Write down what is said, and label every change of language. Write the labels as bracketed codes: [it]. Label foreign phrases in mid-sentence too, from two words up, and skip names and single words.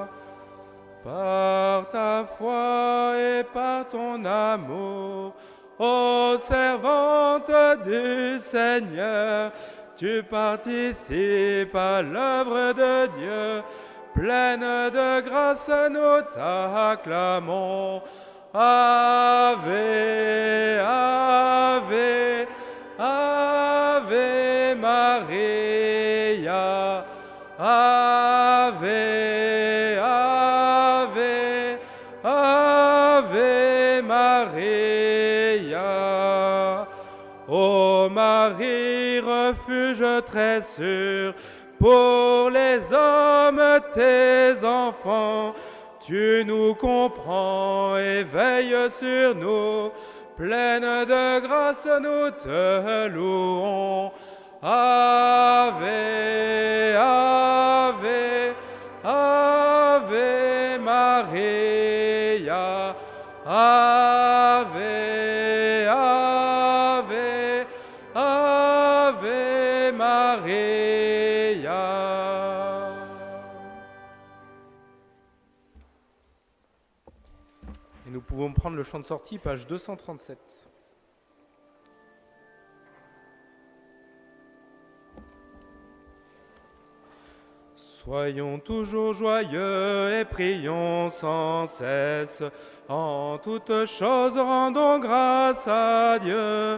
[fr] Par ta foi et par ton amour, ô servante du Seigneur, tu participes à l'œuvre de Dieu. Pleine de grâce, nous t'acclamons. [la] Ave, Ave, Ave Maria. Ave, Ave, Ave Maria. [fr] Ô Marie, refuge très sûr pour les hommes, tes enfants, tu nous comprends et veilles sur nous. Pleine de grâce, nous te louons. [la] Ave, Ave, Ave Maria. Ave, Ave, Ave Maria. [fr] Et nous pouvons prendre le chant de sortie, page 237. Soyons toujours joyeux et prions sans cesse. En toutes choses, rendons grâce à Dieu.